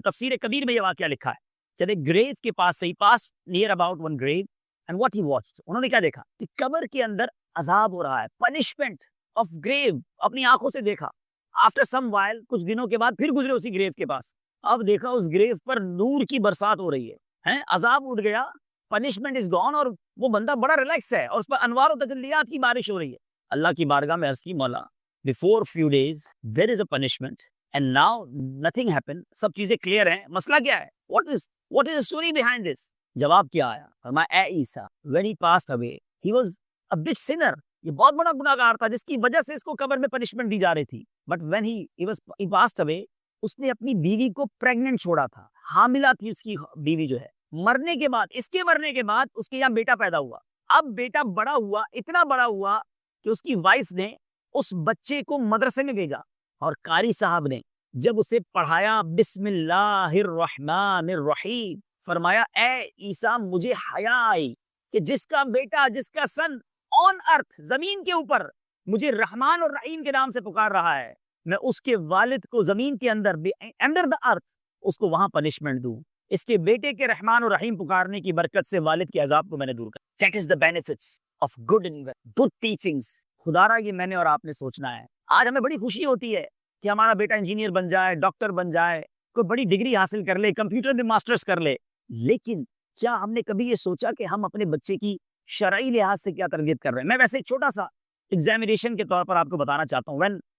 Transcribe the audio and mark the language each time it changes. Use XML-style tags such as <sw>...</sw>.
<ur>تفسیر کبیر میں یہ واقعہ لکھا ہے. چلے گریو کے پاس سے ہی</ur> <en>pass near about one grave and what he watched,</en> <ur>انہوں نے کیا دیکھا کہ قبر کے اندر عذاب ہو رہا ہے،</ur> <en>punishment of grave</en> <ur>اپنی آنکھوں سے دیکھا.</ur> <en>after some while,</en> <ur>کچھ دنوں کے بعد پھر گزرے اسی گریو کے پاس، اب دیکھا اس گریو پر نور کی برسات ہو رہی ہے، عذاب اٹھ گیا،</ur> <en>punishment is gone,</en> <ur>اور وہ بندہ بڑا ریلیکس ہے اور اس پر انوار و تجلیات کی بارش ہو رہی ہے. اللہ کی بارگاہ میں عرض کی، مولا</ur> <en>before few days there is a punishment and now nothing happened.</en> <ur>سب چیزیں کلیئر ہیں، مسئلہ کیا ہے؟</ur> <en>what is the story behind this؟</en> <ur>جواب کیا آیا؟ فرمایا اے عیسیٰ</ur> <en>when he passed away he was a big sinner،</en> <ur>یہ بہت بڑا گناہگار تھا جس کی وجہ سے اس کو قبر میں پنشمنٹ دی جا رہی تھی.</ur> <en>but when he passed away،</en> <ur>اس نے اپنی بیوی کو پریگننٹ چھوڑا تھا، حاملہ تھی اس کی بیوی جو ہے. مرنے کے بعد، اس کے مرنے کے بعد اس کے یہاں بیٹا پیدا ہوا. اب بیٹا بڑا ہوا، اتنا بڑا ہوا کہ اس کی وائف نے اس بچے کو مدرسے میں بھیجا، اور قاری صاحب نے جب اسے پڑھایا بسم اللہ الرحمن الرحیم، فرمایا اے عیسیٰ مجھے حیا آئی کہ جس کا بیٹا، جس کا</ur> <en>son on earth,</en> <ur>زمین کے اوپر مجھے رحمان اور رحیم کے نام سے پکار رہا ہے، میں اس کے والد کو زمین کے اندر</ur> <en>under the earth</en> <ur>اس کو وہاں پنشمنٹ دوں. اس کے بیٹے کے رحمان اور رحیم پکارنے کی برکت سے والد کے عذاب کو میں نے دور کر.</ur> <en>That is the benefits of good teachings.</en> <ur>خدا را یہ میں نے اور آپ نے سوچنا ہے. آج ہمیں بڑی خوشی ہوتی ہے کہ ہمارا بیٹا انجینئر بن جائے، ڈاکٹر بن جائے، کوئی بڑی ڈگری حاصل کر لے، کمپیوٹر میں ماسٹرز کر لے، لیکن کیا ہم نے کبھی یہ سوچا کہ ہم اپنے بچے کی شرعی لحاظ سے کیا تربیت کر رہے ہیں؟ میں ویسے ایک چھوٹا سا ایگزامینیشن کے طور پر آپ کو بتانا چاہتا ہوں.</ur>